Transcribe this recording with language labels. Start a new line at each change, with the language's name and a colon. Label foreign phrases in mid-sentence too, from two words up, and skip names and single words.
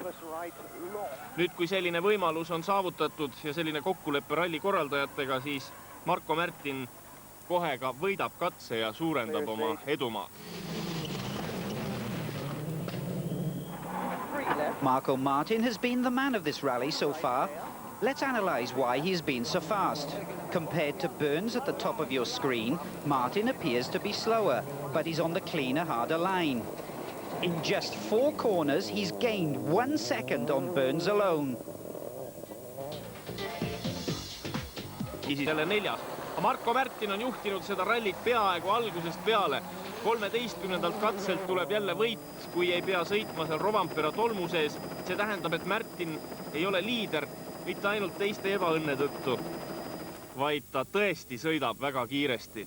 Estonian: Nüüd, kui selline võimalus on saavutatud ja selline kokkuleppe ralli korraldajatega, siis Marko Märtin kohe ka võidab katse ja suurendab oma edumaa.
English: Marco Martin has been the man of this rally so far. Let's analyse why he's been so fast. Compared to Burns at the top of your screen, Martin appears to be slower, but he's on the cleaner, harder line. In just 4 corners, he's gained 1 second on Burns alone.
Estonian: Isi jälle 4. Marko Märtin on juhtinud seda rallit peaaegu algusest peale. 13. katselt tuleb jälle võit, kui ei pea sõitma seal Rovanpera tolmu sees. See tähendab, et Märtin ei ole liider mitte ainult teiste ebaõnne tõttu, vaid ta tõesti sõidab väga kiiresti.